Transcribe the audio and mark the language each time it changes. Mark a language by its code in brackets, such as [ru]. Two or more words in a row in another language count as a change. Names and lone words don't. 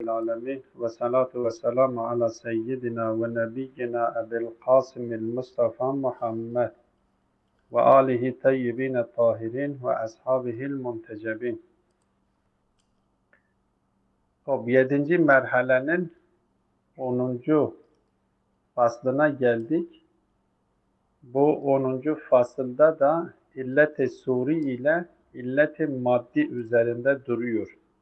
[ar] العالمين والصلاة والسلام على سيدنا ونبينا أبي القاسم المصطفى محمد وآله الطيبين الطاهرين وأصحابه المنتجبين. [tr] Yedinci merhalenin 10. faslına geldik. Bu 10. fasılda da illet-i suri ile illet-i maddi üzerinde duruyor.